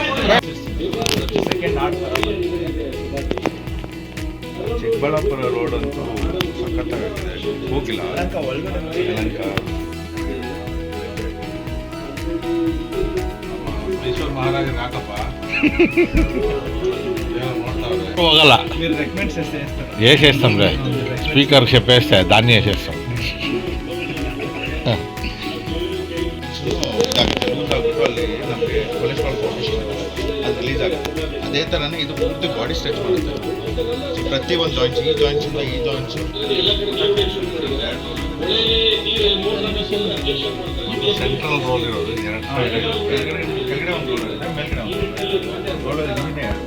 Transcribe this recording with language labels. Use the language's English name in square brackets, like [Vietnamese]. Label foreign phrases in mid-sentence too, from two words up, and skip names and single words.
[Kannada] ಚಿಕ್ಕಬಳ್ಳಾಪುರ ರೋಡ್ ಅಂತೂ ಸಖತ್ತಾಗಿದೆ, ಹೋಗಿಲ್ಲ. ಮೈಸೂರು ಮಹಾರಾಜ ನಾಕಪ್ಪ [Telugu] పోగల వేసేస్తాం రే, స్పీకర్ చెప్పేస్తే దాన్ని వేసేస్తాం. [Kannada] ಅಲ್ಲಿ ನಮಗೆ [English] cholesterol formation [Kannada] ಅದು ರಿಲೀಸ್ ಆಗುತ್ತೆ. ಅದೇ ಥರನೇ ಇದು ಪೂರ್ತಿ [English] body stretch [Kannada] ಮಾಡುತ್ತೆ. ಪ್ರತಿ ಒಂದು ಜಾಯಿಂಟ್ಸ್, ಈ ಜಾಯಿಂಟ್ಸಿಂದ ಈ ಜಾಯಿಂಟ್ಸ್ [English] central role [Kannada] ಇರೋದು ಕೆಳಗಡೆ ಒಂದು ರೋಲ್ ಇದೆ, ಮೇಲ್ಗಡೆ ಒಂದು ರೋಲ್ ಇದೆ.